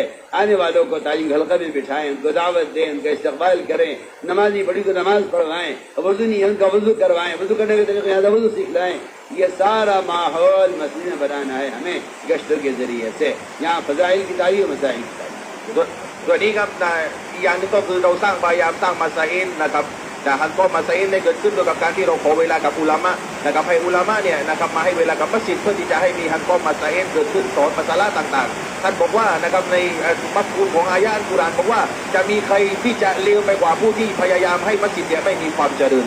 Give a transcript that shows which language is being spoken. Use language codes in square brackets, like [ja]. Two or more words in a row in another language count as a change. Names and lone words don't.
[ur] آنے والوں کو تعلیم حلقہ میں بٹھائیں، ان کو دعوت دیں، ان کا استقبال کریں، نمازی بڑی کو نماز پڑھوائیں، وضو نہیں ان کا وضو کروائیں، وضو کرنے کے طریقے زیادہ وضو سکھلائیں۔ یہ سارا ماحول مسجد میں بنانا ہے ہمیں گشتر کے ذریعے سے۔ یہاں فضائل کی تعلیم و مسائل کی تعلیم۔ [th] ตัวนี้ครับอีกอย่างนึงก็คือเราพยายามสร้างมัสยิดนะครับแต่หันก็มัสยิดได้เกิดขึ้นโดยกับการที่เราขอเวลากับอุลามะนะครับให้อุลามะเนี่ยนะครับมาให้เวลากับมัสยิดเพื่อที่จะให้มีหันก็มัสยิดเกิดขึ้นสอนภาษาละต่างๆท่านบอกว่านะครับในมัฟฮูมของ [ar] آية القرآن [th] บอกว่าจะมีใครที่จะเลวไปกว่าผู้ที่พยายามให้มัสยิดเนี่ยไม่มีความเจริญ